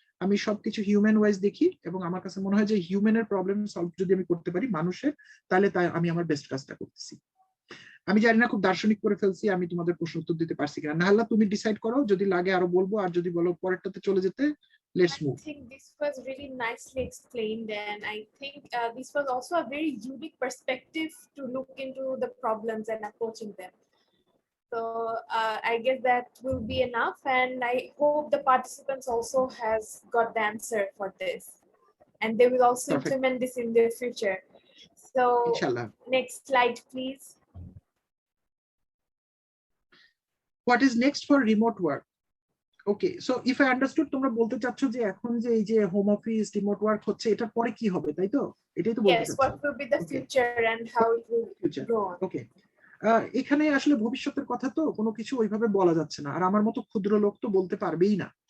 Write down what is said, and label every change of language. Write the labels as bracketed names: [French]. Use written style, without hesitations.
[Bangla] আমি সবকিছু human wise দেখি, এবং আমার কাছে মনে হয় যে হিউম্যানের প্রবলেম সলভ যদি আমি করতে পারি মানুষের, তাহলে তাই আমি আমার বেস্ট কাজটা করতেছি। আমি জানি না খুব দার্শনিক করে ফেলছি, আমি তোমাদের প্রশ্ন উত্তর দিতে পারছি কিনা। নাহলে তুমি ডিসাইড করো, যদি লাগে আরো বলবো, আর যদি বলো পরেরটাতে চলে যেতে, [English] Let's move. I think this was really nicely explained, and I think this was also a very unique perspective to look into the problems and approaching them. So I guess that will be enough, and I hope the participants also has got the answer for this, and they will also Perfect. implement this in their future. So [Bangla] ইনশাআল্লাহ। [English] next slide, please. What is next for remote work? Okay, so if I understood, [Bangla] তোমরা বলতে চাচ্ছ যে এখন যে এই যে home office remote work হচ্ছে, এটার পরে কি হবে, তাই তো? এটাই তো বলতে [English] Yes, [Bangla] চাচ্ছ। [English] what will be the Okay. future and how it will Future. go on? [Bangla] ওকে, এখানে আসলে ভবিষ্যতের কথা তো কোনো কিছু ওইভাবে বলা যাচ্ছে না, আর আমার মতো ক্ষুদ্র লোক তো বলতে পারবেই না।